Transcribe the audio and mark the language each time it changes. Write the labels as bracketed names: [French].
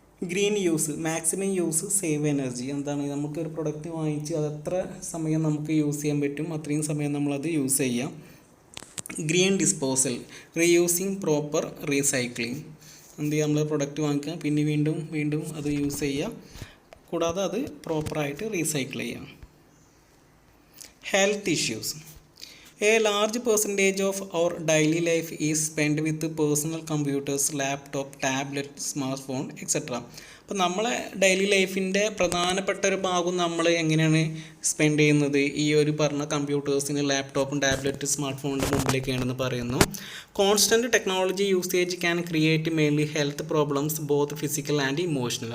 [English] Green use, maximum use save energy. [Malayalam] എന്താണ്, നമുക്കൊരു product വാങ്ങിച്ച് അത് എത്ര സമയം നമുക്ക് യൂസ് ചെയ്യാൻ പറ്റും അത്രയും സമയം നമ്മളത് യൂസ് ചെയ്യാം. [English] Green disposal, reusing, proper recycling. [Malayalam] എന്ത് ചെയ്യുക, നമ്മൾ പ്രൊഡക്റ്റ് വാങ്ങിക്കുക, പിന്നെ വീണ്ടും അത് യൂസ് ചെയ്യുക, കൂടാതെ അത് പ്രോപ്പറായിട്ട് റീസൈക്കിൾ ചെയ്യുക. [English] Health issues. A large percentage of our daily life is spent with personal computers, laptop, tablet, smartphone, etc. [Malayalam] അപ്പോൾ നമ്മളെ ഡെയിലി ലൈഫിൻ്റെ പ്രധാനപ്പെട്ട ഒരു ഭാഗം നമ്മൾ എങ്ങനെയാണ് സ്പെൻഡ് ചെയ്യുന്നത് ഈ ഒരു പറഞ്ഞ കമ്പ്യൂട്ടേഴ്സിന്, ലാപ്ടോപ്പും ടാബ്ലറ്റ്, സ്മാർട്ട് ഫോണിൻ്റെ മുമ്പിലേക്കാണെന്ന് പറയുന്നു. [English] Constant technology usage can create mainly health problems both physical and emotional.